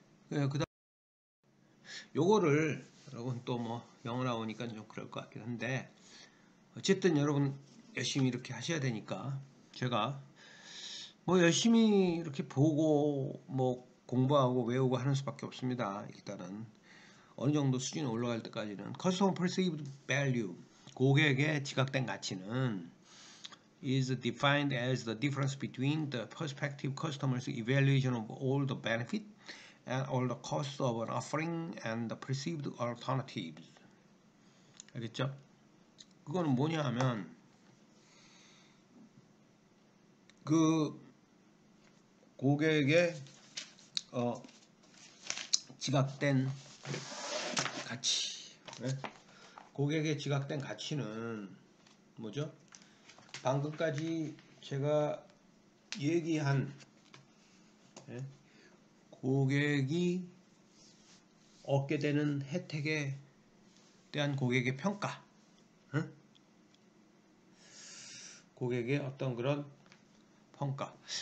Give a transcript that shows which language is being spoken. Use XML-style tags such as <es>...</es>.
<ko>그다음 요거를 여러분 또 뭐 영어 나오니까 좀 그럴 것 같긴 한데 어쨌든 여러분 열심히 이렇게 하셔야 되니까 제가 뭐 열심히 이렇게 보고 뭐 공부하고 외우고 하는 수밖에 없습니다. 일단은 어느 정도 수준이 올라갈 때까지는</ko> <en>Customer Perceived Value</en> <ko>고객의 지각된 가치는</ko> <en>is defined as the difference between the prospective customer's evaluation of all the benefit and all the costs of an offering and the perceived alternatives.</en> <ko>알겠죠? 그거는 뭐냐 하면 그 고객의 지각된 가치. 네? 고객의 지각된 가치는 뭐죠? 방금까지 제가 얘기한 고객이 얻게 되는 혜택에 대한 고객의 평가, 고객의 어떤 그런 평가.</ko>